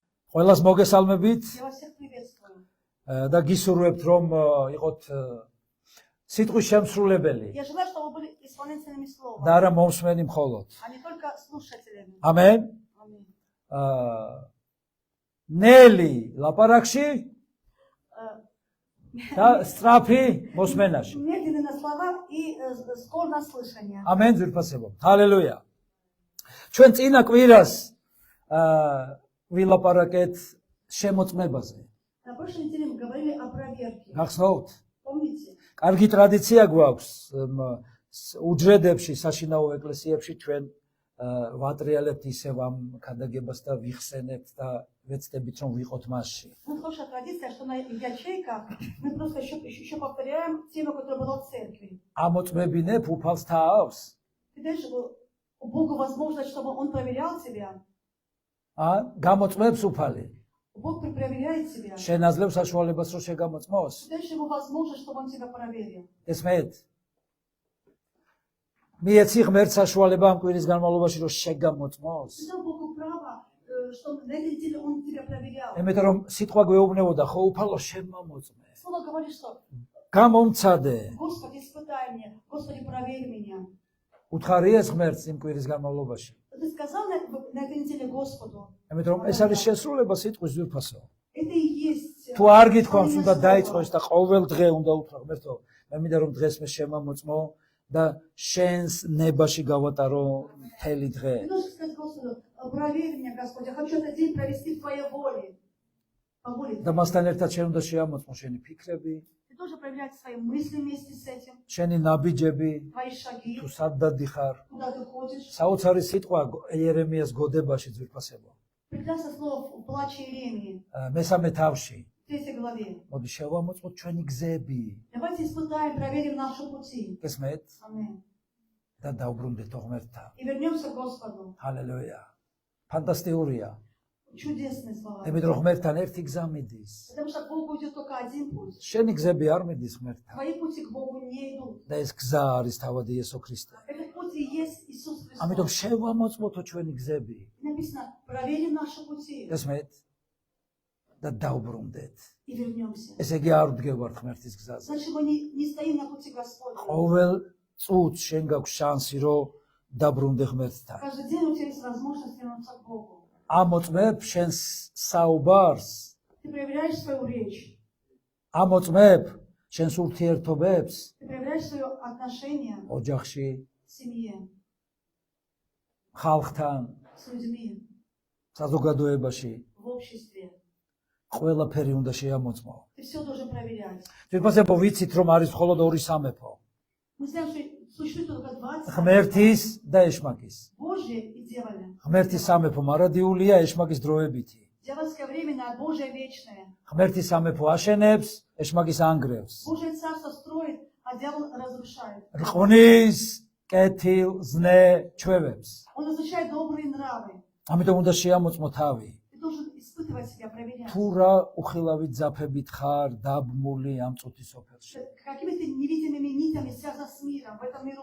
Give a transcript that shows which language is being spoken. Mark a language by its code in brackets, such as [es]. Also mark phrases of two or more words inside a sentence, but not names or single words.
[ka] ყველას მოგესალმებით [ru] Я вас всех приветствую. [ka] და გისურვებთ რომ იყოთ სიტყვის შემსრულებელი [ru] Я желаю, чтобы вы были исполнителями слова, [ka] და არა მომსმენი მხოლოდ. [ru] а не только слушателями. [ka] ამენ. [ru] Аминь. [ka] ნელი ლაპარაკში და სწრაფი მოსმენაში. [ru] Медленно на слова и скоро на слышание. [ka] ამენ ძვირფასებო. ჰალელუია. ჩვენ წინა კვირას ვილაპარაკეთ შემოწმებაზე. [ru] На прошлой неделе мы говорили о проверке. [ka] გახსოვთ? [ru] Помните? [ka] კარგი ტრადიცია გვაქვს უჯრედებში, საშინაო ეკლესიებში ჩვენ ვატრიალებთ ისევ ამ ქადაგებას და ვიხსენებთ და ვეცდებით რომ ვიყოთ მასში. [ru] Ну, хорошая традиция, что на ячейках мы просто еще повторяем тему, которая была в церкви. [ka] ამოწმებინებ უფალს თავს? [ru] Ты даешь Богу возможность, чтобы Он проверял тебя. [ka] გამოწმებს უფალი. [ru] Бог проверяет тебя. [ka] შენ აძლევ საშუალებას რომ შეგამოწმოს? [ru] Ты даешь Ему возможность, чтобы Он тебя проверил. [ka] ესმეთ? მიეცი ღმერთ საშუალება ამ კვირის განმავლობაში რომ შეგამოწმოს? [ru] Ты дал Богу право, что на этой неделе Он тебя проверял. [ka] იმიტომ რომ სიტყვა გვეუბნებოდა ხო უფალო შემომოწმე. [ru] Слово говорит, что [ka] გამომცადე. [ru] Господи, испытай меня, Господи, проверь меня. [ka] უთხარია ღმერთს იმ კვირის განმავლობაში. [ru] Ты сказал на этой неделе Господу. [ka] იმიტომ რომ ეს არის შესრულება სიტყვის ძვირფასო. [ru] Это и есть. [ka] თუ არ გითხოვს უნდა დაიწყოს და ყოველ დღე უნდა უთხრა ღმერთო, მე მინდა რომ დღეს მე შემამოწმო და შენს ნებაში გავატარო მთელი დღე. [ru] Ты должен сказать Господу, проверь меня, Господи, я хочу этот день провести в Твоей воле. По воле. [ka] და მასთან ერთად შენ უნდა შეამოწმო შენი ფიქრები, [ru] Ты должен проверять свои мысли вместе с этим, [ka] შენი ნაბიჯები, [ru] твои шаги, [ka] თუ სად დადიხარ. [ru] куда ты ходишь. [ka] საოცარი სიტყვა იერემიას გოდებაში ძვირფასებო. [ru] Прекрасное слово в плаче Иеремии, [ka] მესამე თავში. [ru] в 3 главе. [ka] მოდი შევამოწმოთ ჩვენი გზები. [ru] Давайте испытаем, проверим наши пути. [ka] ესმეთ [ru] Аминь. [ka] და დაუბრუნდეთ ღმერთთან. [ru] И вернемся к Господу. [ka] ჰალელუია. ფანტასტიკურია. [ru] Чудесные слова. [ka] იმიტომ რომ ღმერთთან ერთი გზა მიდის. [ru] Потому что к Богу идет только один путь. [ka] შენი გზები არ მიდის ღმერთთან. [ru] Твои пути к Богу не идут. [ka] და ეს გზა არის თავად იესო ქრისტე. [ru] Этот путь и есть Иисус [ka] ამიტომ [ru] Христос. [ka] შევამოწმოთო ჩვენი გზები. [ru] Написано, проверим наши пути [ka] ესმეთ და დაუბრუნდეთ. [ru] и вернемся. [ka] ესე იგი არ ვდგევართ ღმერთის გზაზე. [ru] Значит, мы не стоим на пути Господня. [ka] ყოველ წუთს შენ გაქვს შანსი რომ დაბრუნდე ღმერთთან. [ru] Каждый день у тебя есть возможность вернуться к Богу. [ka] ამოწმებ შენს საუბარს, [ru] Ты проверяешь свою речь, [ka] ამოწმებ შენს ურთიერთობებს [ru] ты проверяешь свое отношение [ka] ოჯახში, [ru] в семье, [ka] ხალხთან, [ru] с людьми, [ka] საზოგადოებაში. [ru] в обществе. [ka] ყველაფერი უნდა შეამოწმო. [ru] Ты все должен проверять. [ka] თვითონ ვიცით რომ არის მხოლოდ ორი სამეფო. [ru] Мы знаем, что существует только 20 [ka] ღმერთის და ეშმაკის. [ru] Божье и дьявольное. [ka] ღმერთის სამეფო მარადიულია ეშმაკის დროებითი. [ru] Дьявольское время, а Божье вечное. [ka] ღმერთის სამეფო აშენებს, ეშმაკის ანგრევს. [ru] Божье царство строит, а дьявол разрушает. [ka] რყნის, კეთილ, ზნე ჩვევებს. [ru] Он изучает добрые нравы. [ka] ამიტომ უნდა შეამოწმო თავი. [ru] Ты должен испытывать себя, проверять. [ka] თუ რა უხილავით ძაფებით ხარ დაბმული ამ წუთის ოფერში. [ru] Какими ты невидимыми нитями связан с миром, в этом миру.